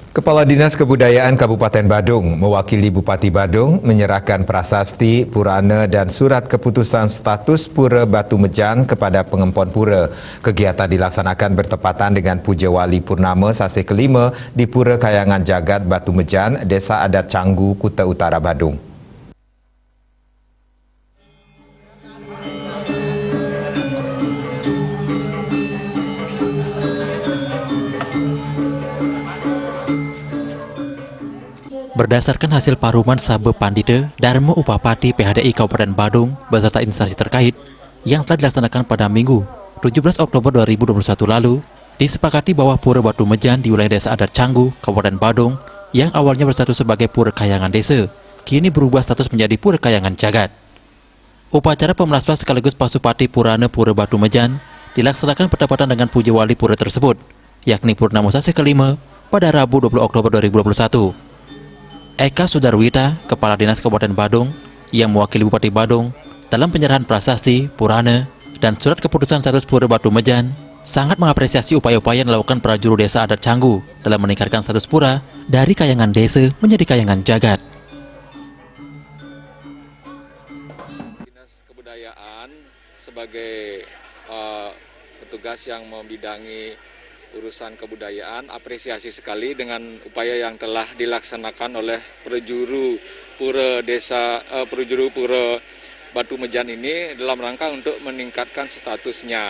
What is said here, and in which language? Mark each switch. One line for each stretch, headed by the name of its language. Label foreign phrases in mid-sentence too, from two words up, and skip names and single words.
Indonesian: Kepala Dinas Kebudayaan Kabupaten Badung mewakili Bupati Badung menyerahkan prasasti, purana dan surat keputusan status Pura Batu Mejan kepada pengempon pura. Kegiatan dilaksanakan bertepatan dengan Puja Wali Purnama Sasih kelima di Pura Kayangan Jagat Batu Mejan, Desa Adat Canggu, Kuta Utara, Badung. Berdasarkan hasil paruman Sabe Pandita Darmo Upapati PHDI Kabupaten Badung beserta instansi terkait yang telah dilaksanakan pada Minggu 17 Oktober 2021 lalu, disepakati bahwa Pura Batu Mejan di wilayah Desa Adat Canggu, Kabupaten Badung yang awalnya berstatus sebagai Pura Kayangan Desa, kini berubah status menjadi Pura Kayangan Jagat. Upacara pemelasan sekaligus Pasupati Purana Pura Batu Mejan dilaksanakan bertepatan dengan Puja Wali Pura tersebut, yakni Purnama Sasih kelima pada Rabu 20 Oktober 2021. Eka Sudarwita, Kepala Dinas Kabupaten Badung, yang mewakili Bupati Badung dalam penyerahan prasasti, purana, dan surat keputusan status Pura Batu Mejan, sangat mengapresiasi upaya-upaya yang dilakukan para juru desa adat Canggu dalam meningkatkan status pura dari Kayangan Desa menjadi Kayangan Jagat. Dinas Kebudayaan sebagai petugas yang membidangi urusan kebudayaan apresiasi sekali dengan upaya yang telah dilaksanakan oleh perjuru Pura Batu Mejan ini dalam rangka untuk meningkatkan statusnya.